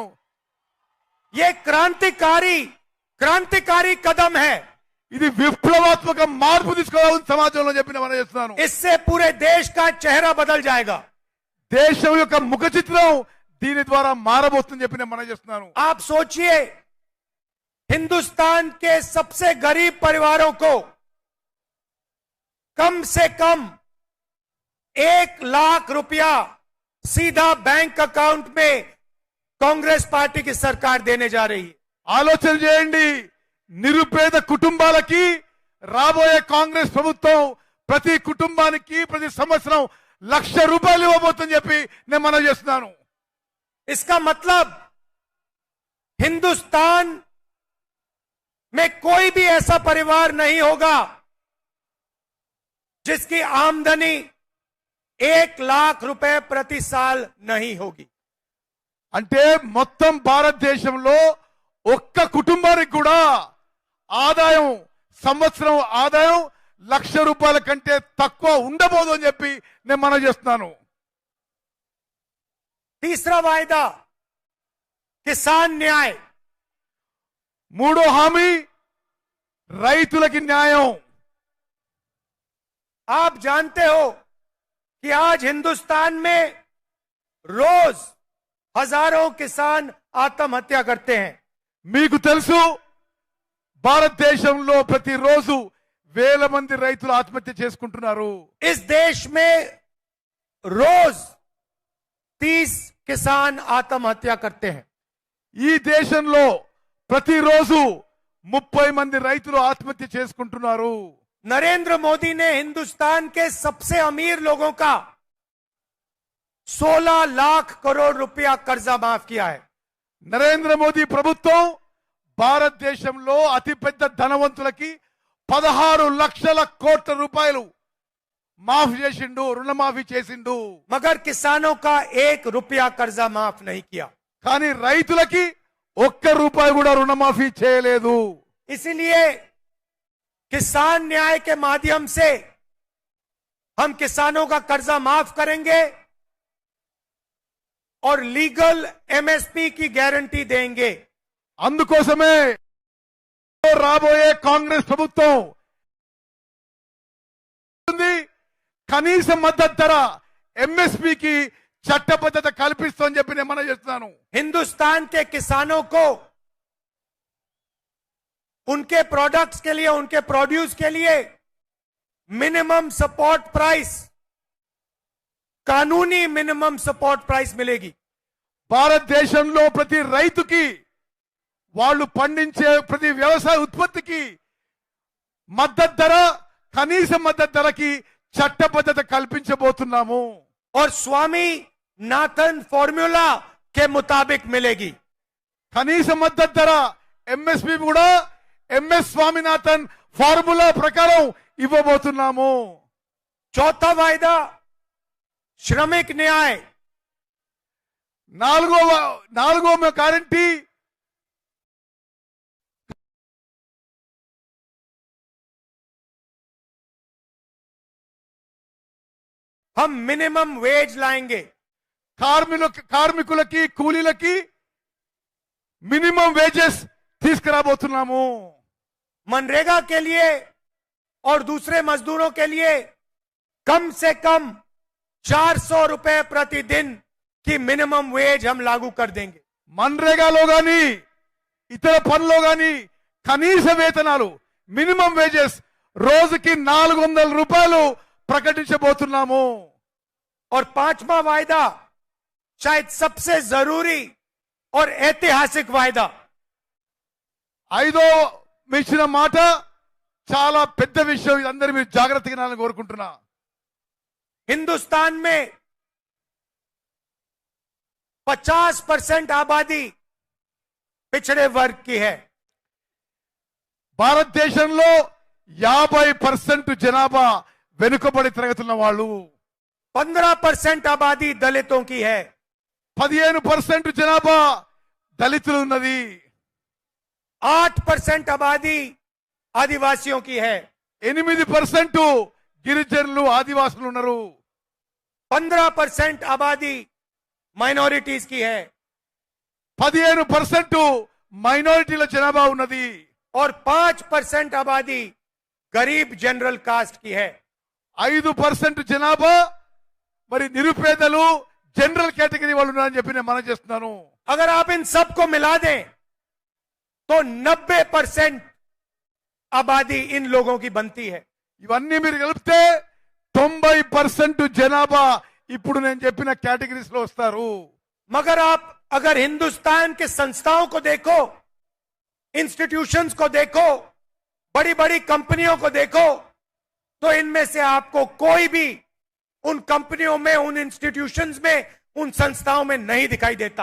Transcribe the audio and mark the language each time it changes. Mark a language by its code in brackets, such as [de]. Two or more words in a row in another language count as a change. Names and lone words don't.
[hi] ये क्रांतिकारी कदम है. [te] ఇది విప్లవాత్మక మార్పు తీసుకురావాలని సమాజంలో చెప్పి నేను మనం చేస్తున్నాను. [hi] इससे पूरे देश का चेहरा बदल जाएगा. [te] దేశం యొక్క ముఖ చిత్రం దీని ద్వారా మారబోతుందని చెప్పి నేను మనం చేస్తున్నాను. [hi] आप सोचिए, हिंदुस्तान के सबसे गरीब परिवारों को कम से कम 1 लाख रुपया सीधा [en] bank account [hi] में कांग्रेस पार्टी की सरकार देने जा रही है. [te] ఆలోచన చేయండి. నిరుపేద కుటుంబాలకి రాబోయే కాంగ్రెస్ ప్రభుత్వం ప్రతి కుటుంబానికి ప్రతి సంవత్సరం 1 లక్ష రూపాయలు ఇవ్వబోతుందని చెప్పి నేను మనం చేస్తున్నాను. [hi] इसका मतलब हिंदुस्तान में कोई भी ऐसा परिवार नहीं होगा जिसकी आमदनी 1 लाख रुपए प्रति साल नहीं होगी. [te] అంటే మొత్తం భారతదేశంలో ఒక్క కుటుంబానికి కూడా ఆదాయం సంవత్సరం ఆదాయం ₹1,00,000 కంటే తక్కువ ఉండబోదు అని చెప్పి నేను మనం చేస్తున్నాను. [hi] तीसरा वायदा किसान न्याय, [te] మూడో హామీ రైతులకి న్యాయం. [hi] आप जानते हो कि आज हिंदुस्तान में रोज हजारों किसान आत्महत्या करते हैं. [te] మీకు తెలుసు భారతదేశంలో ప్రతిరోజు వేల మంది రైతులు ఆత్మహత్య చేసుకుంటున్నారు. [hi] इस देश में रोज 30 किसान आत्महत्या करते हैं. [te] ఈ దేశంలో ప్రతిరోజు 30 మంది రైతులు ఆత్మహత్య చేసుకుంటున్నారు. [hi] नरेंद्र मोदी ने हिंदुस्तान के सबसे अमीर लोगों का 16 लाख करोड़ रुपया कर्जा माफ किया है. [te] నరేంద్ర మోదీ ప్రభుత్వం భారతదేశంలో అతిపెద్ద ధనవంతులకి 16 లక్షల కోట్ల రూపాయలు మాఫ్ చేసిండు, రుణమాఫీ చేసిండు. [hi] मगर किसानों का 1 रुपया कर्जा माफ नहीं किया. [te] కానీ రైతులకి ఒక్క రూపాయి కూడా రుణమాఫీ చేయలేదు. [hi] इसलिए किसान न्याय के माध्यम से हम किसानों का कर्जा माफ करेंगे और [en] legal MSP [hi] की गारंटी देंगे. [te] అందుకోసమే రాబోయే కాంగ్రెస్ ప్రభుత్వం కనీస మద్దతు ధర ఎంఎస్పీకి చట్టబద్ధత కల్పిస్తుందని చెప్పి నేను మనం చేస్తున్నాను. [hi] हिंदुस्तान के किसानों को उनके प्रोडक्ट्स के लिए, उनके प्रोड्यूस के लिए [en] minimum support price, [hi] कानूनी [en] minimum support price [hi] मिलेगी. [te] భారతదేశంలో ప్రతి రైతుకి వాళ్ళు పండించే ప్రతి వ్యవసాయ ఉత్పత్తికి మద్దతు ధర, కనీస మద్దతు ధరకి చట్టబద్ధత కల్పించబోతున్నాము. [hi] और स्वामी नाथन फॉर्मूला के मुताबिक मिलेगी. [te] కనీస మద్దతు ధర ఎంఎస్పీ కూడా ఎంఎస్ స్వామినాథన్ ఫార్ములా ప్రకారం ఇవ్వబోతున్నాము. [hi] चौथा वायदा श्रमिक न्याय. [te] నాలుగో గ్యారంటీ [hi] हम [en] minimum wage [hi] लाएंगे. [te] కార్మికులకి కూలీలకి [en] minimum wages [te] తీసుకురాబోతున్నాము. [hi] मनरेगा के लिए और दूसरे मजदूरों के लिए कम से कम 400 रुपए प्रतिदिन की [en] minimum wage [hi] हम लागू कर देंगे. [te] మన్రేగాలో గాని ఇతర పనుల్లో గాని కనీస వేతనాలు [en] minimum wages [te] రోజుకి 400 రూపాయలు ప్రకటించబోతున్నాము. [hi] और पांचवा वायदा शायद सबसे जरूरी और ऐतिहासिक वायदा, [te] ఐదో ఇచ్చిన మాట చాలా పెద్ద విషయం. ఇది అందరూ మీరు జాగ్రత్తగా వినాలని కోరుకుంటున్నా. [hi] हिंदुस्तान में 50% आबादी पिछड़े वर्ग की है. [te] భారతదేశంలో 50% జనాభా వెనుకబడి తరగతున్న వాళ్ళు, [hi] 15% आबादी दलितों की है. [te] 15% జనాభా దళితులు ఉన్నది. [hi] 8% आबादी आदिवासियों की है. [te] 8% గిరిజనులు ఆదివాసులు ఉన్నారు. [hi] 15% आबादी माइनॉरिटीज की है. [te] 15% మైనారిటీల జనాభా ఉన్నది. [hi] और 5% आबादी गरीब [en] general caste [hi] की है. [te] 5% జనాభా మరి నిరుపేదలు [en] general category [te] వాళ్ళు ఉన్నారని చెప్పి నేను మనం చేస్తున్నాను. [hi] अगर आप इन सबको मिला दें तो 90% आबादी इन लोगों की बनती है. [te] ఇవన్నీ మీరు కలిపితే 90% జనాభా ఇప్పుడు నేను చెప్పిన కేటగిరీస్ లో వస్తారు. [hi] मगर आप अगर हिंदुस्तान के संस्थाओं को देखो, इंस्टीट्यूशंस को देखो, बड़ी बड़ी कंपनियों को देखो, तो इनमें से आपको कोई भी उन कंपनियों में, उन इंस्टीट्यूशंस में, उन संस्थाओं में नहीं दिखाई देता.